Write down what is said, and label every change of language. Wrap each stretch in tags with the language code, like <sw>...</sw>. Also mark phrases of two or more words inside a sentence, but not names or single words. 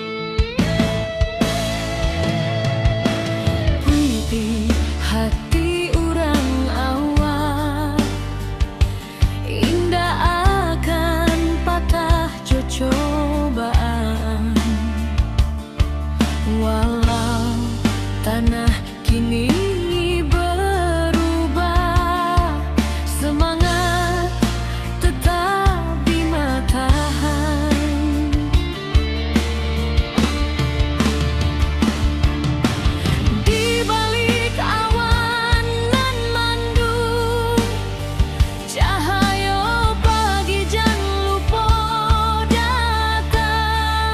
<min>Puiti hati urang awak, indah akan patah cobaan.</min> <id>Walau tanah kini berubah, semangat tetap di matahari.</id> <min>Di balik awan nan mendung, cahaya pagi jan lupa datang.</min>